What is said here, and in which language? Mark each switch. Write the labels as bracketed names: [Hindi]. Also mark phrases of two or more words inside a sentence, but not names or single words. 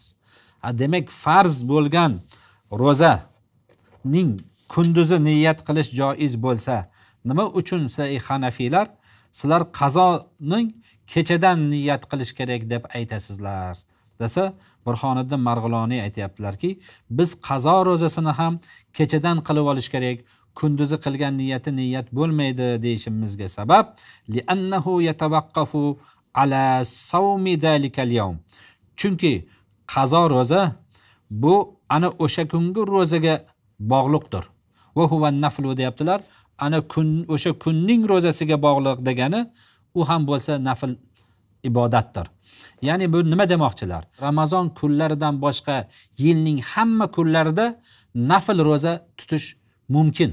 [Uzbek] Demak farz bo'lgan ro'zaning kunduzi niyat qilish joiz bo'lsa, nima uchun Hanafiylar sizlar qazoning kechadan niyat qilish kerak deb aytasizlar desa, Burhoniddin Marg'iloniy aytayaptilarki, biz qazo ro'zasini ham kechadan qilib olish kerak, kunduzi qilgan niyat bo'lmaydi deyishimizga sabab [Arabic] لأنه يتوقف على صوم ذلك اليوم. [Uzbek] Chunki qazo ro'za bu ana o'sha kungi ro'zaga bog'liqdir. [Arabic] وهو نفل [Uzbek] deyaptilar. Ana o'sha kunning ro'zasiga bog'liq degani u ham bo'lsa nafl ibodatdir. Ya'ni bu nima demoqchilar? Ramazon kunlaridan boshqa yilning hamma kunlarida nafl ro'za tutish mumkin.